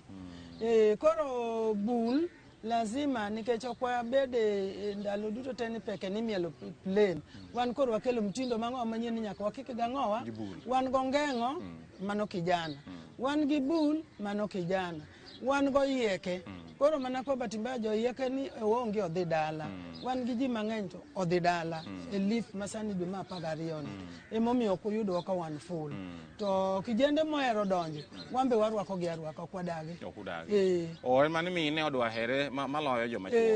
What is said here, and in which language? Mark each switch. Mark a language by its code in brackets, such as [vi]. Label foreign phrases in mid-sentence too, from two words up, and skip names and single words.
[luo] Koro bul lazima nikech ok wabede ndalo duto te ni peke ni mielo plain. Wan koro wakelo mtindo mang'owa manyien ni nyaka wakik gang'owa. Wan gongeng'o mano kijana. Wan gi bul mano kijana. Wan go yieke. Koro mana [sw] kwa bahati mbaya [luo] jo yieke ni onge odhi dala. Wan gi ji mang'eny to odhi dala. E leaf masani dwe ma 12 ni. Emomiyo ok uyudo ka wan full. To kijende mohero donjo, wan be warwako gi arwaka ok wadagi. Mani mine odwa here maloyo joma chuo.